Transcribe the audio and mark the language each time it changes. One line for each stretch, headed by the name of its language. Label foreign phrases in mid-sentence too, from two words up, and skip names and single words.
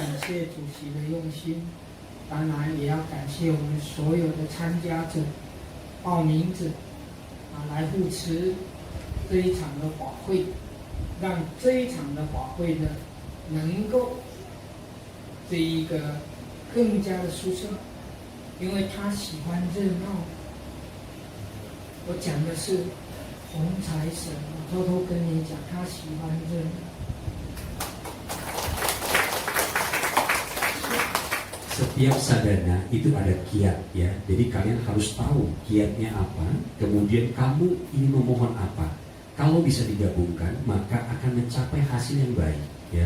Chinese: 谢主席的用心，当然也要感谢我们所有的参加者、报名者来护持这一场的法会，让这一场的法会呢能够这一个更加的殊胜，因为他喜欢热闹。我讲的是红财神，我偷偷跟你讲，他喜欢热闹。
Indonesian: Setiap sadana itu ada kiat ya. Jadi kalian harus tahu kiatnya apa, kemudian kamu ingin memohon apa. Kalau bisa digabungkan, maka akan mencapai hasil yang baik ya.